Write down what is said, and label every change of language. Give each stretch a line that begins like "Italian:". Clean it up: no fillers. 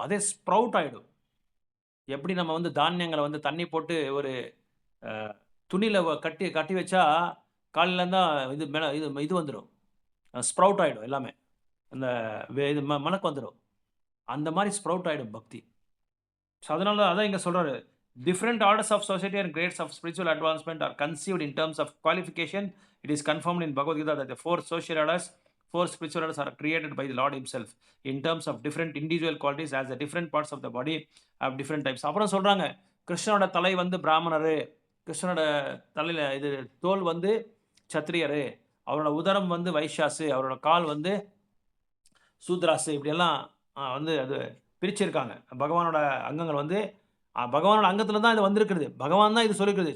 Tamil: அதே ஸ்ப்ரவுட் ஆகிடும். எப்படி நம்ம வந்து தானியங்களை வந்து தண்ணி போட்டு ஒரு துணியில் கட்டி வச்சா காலையில் தான் இது மேலே இது வந்துடும், ஸ்ப்ரவுட் ஆகிடும் எல்லாமே, அந்த இது மணக்கு வந்துடும். அந்த மாதிரி ஸ்ப்ரவுட் ஆகிடும் பக்தி. ஸோ அதனால அதான் இங்கே சொல்கிறாரு,
English: different orders of society and grades of spiritual advancement are conceived in terms of qualification. It is confirmed in Bhagavad Gita that the 4 social orders, 4 spiritual orders are created by the Lord himself in terms of different individual qualities as the different parts of the body have different types.
Tamil: அப்புறம் சொல்கிறாங்க, கிருஷ்ணனோட தலை வந்து பிராமணர், கிருஷ்ணனோட தலையில் இது தோல் வந்து சத்திரியர், அவரோட உதரம் வந்து வைஷ்யாசு, அவரோட கால் வந்து சூத்ராசு, இப்படியெல்லாம் வந்து அது பிரிச்சிருக்காங்க. பகவானோட அங்கங்கள் வந்து பகவானோட அங்கத்தில் தான் இது வந்திருக்கிறது. பகவான் தான் இது சொல்லிருக்குது.